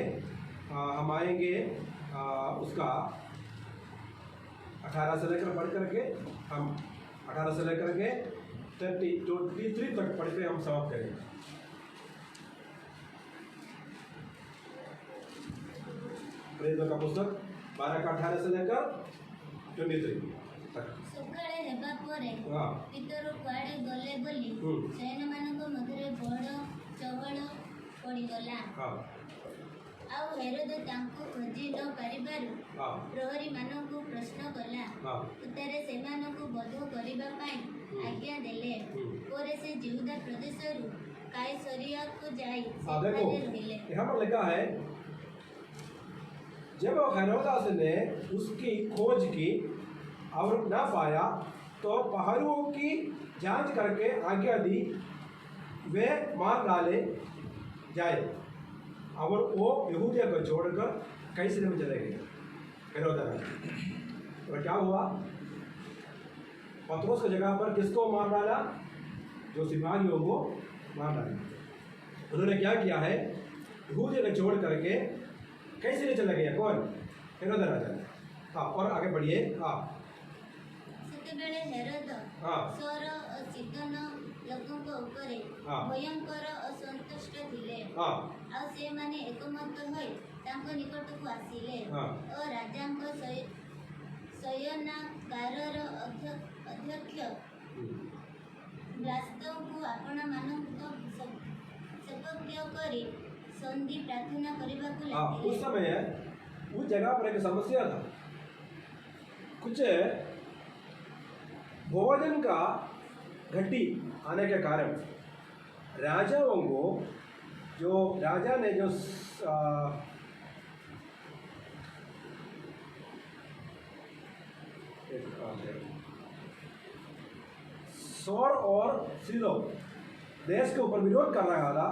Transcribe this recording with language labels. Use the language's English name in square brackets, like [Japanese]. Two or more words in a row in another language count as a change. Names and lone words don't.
[Hindi] हम आएंगे उसका 18 से लेकर पढ़ करके हम 18 से लेकर के 23 तक पढ़ के हम समाप्त करेंगे। प्रेरितों का पुस्तक 12 का 18 से लेकर 23 तक। [Odia] ସକାଳେ ହେବା ପରେ [Hindi] हाँ [Odia] ପିତର କୁଆଡ଼େ ଗଲେ ବୋଲି ସେମାନଙ୍କ ମଧ୍ୟରେ ବଡ଼ ଚହଳ ପଡ଼ିଗଲା। [Hindi] हाँ [Odia] ଆଉ ହେରୋଦ ତାଙ୍କୁ ଖୋଜି ନ ପାରିବାରୁ [Hindi] हाँ [Odia] ପ୍ରହରୀମାନଙ୍କୁ ପ୍ରଶ୍ନ କଲା। [Hindi] हाँ [Odia] ଉତ୍ତରେ ସେମାନଙ୍କୁ ବଧ କରିବା ପାଇଁ ଆଜ୍ଞା ଦେଲେ। ପରେ ସେ ଜିହୁଦା ପ୍ରଦେଶରୁ କାଇସରିୟାକୁ ଯାଇ [Hindi] हाँ देखो [Odia] ସେଠାରେ ରହିଲେ। [Hindi] यहाँ पर लिखा है जब हेरोदास ने उसकी खोज की और न पाया तो पहरुओं की जांच करके आज्ञा दी वे मार डाले जाए, और वो यहूदिया को छोड़कर कैसरिया में चले गए। हेरोदास और क्या हुआ? पतरस की जगह पर किसको मार डाला? जो सिपाहियों को मार डाला। उन्होंने क्या किया है? यहूदिया को छोड़ करके कैसे चला गया? कौन? हेरोद राजा। हाँ और आगे बढ़िए। हाँ [Odia] ସେତେବେଳେ ହେରୋଦ [Hindi] हाँ [Odia] ସର ଓ ସିଦୋନ ଲୋକଙ୍କ ଉପରେ ହଁ। ଭୟଙ୍କର ଅସନ୍ତୁଷ୍ଟ ଥିଲେ। [Hindi] हाँ [Odia] ଆଉ ସେମାନେ ଏକମତ ହୋଇ ତାଙ୍କ ନିକଟକୁ ଆସିଲେ ହଁ। ଓ ରାଜାଙ୍କ ଶୟନାଗାରର ଅଧ୍ୟକ୍ଷ ବ୍ଲାସ୍ତଙ୍କୁ ଆପଣମାନଙ୍କ ସପକ୍ଷ କରି ସନ୍ଧି ପ୍ରାର୍ଥନା କରିବାକୁ [Hindi] उस [Odia] ଲାଗିଲେ। [Hindi] समय उस जगह पर एक समस्या था। कुछ भोजन का घटी आने के कारण राजाओं को जो राजा ने जो सौर और सिलो देश के ऊपर विरोध कर रहा था।